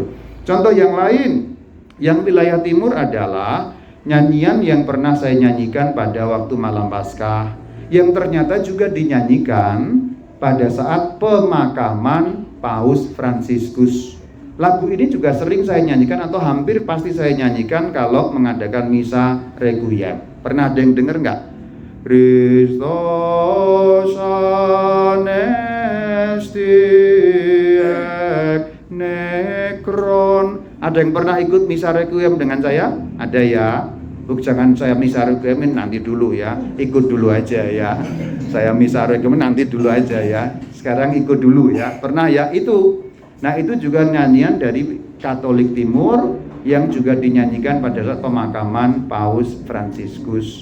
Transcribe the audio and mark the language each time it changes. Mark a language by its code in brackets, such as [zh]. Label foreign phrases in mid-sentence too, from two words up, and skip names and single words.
[id] Contoh yang lain, yang wilayah timur adalah nyanyian yang pernah saya nyanyikan pada waktu malam Paskah, yang ternyata juga dinyanyikan pada saat pemakaman Paus Fransiskus. Lagu ini juga sering saya nyanyikan atau hampir pasti saya nyanyikan kalau mengadakan misa requiem. Pernah ada yang dengar nggak? [el] Χριστὸς ἀνέστη ἐκ νεκρῶν. [id] Ada yang pernah ikut misa requiem dengan saya? Ada ya? Jangan saya misa requiem nanti dulu ya, ikut dulu aja ya. Saya misa requiem nanti dulu aja ya. Sekarang ikut dulu ya. Pernah ya itu? Nah itu juga nyanyian dari Katolik Timur yang juga dinyanyikan pada saat pemakaman Paus Fransiskus.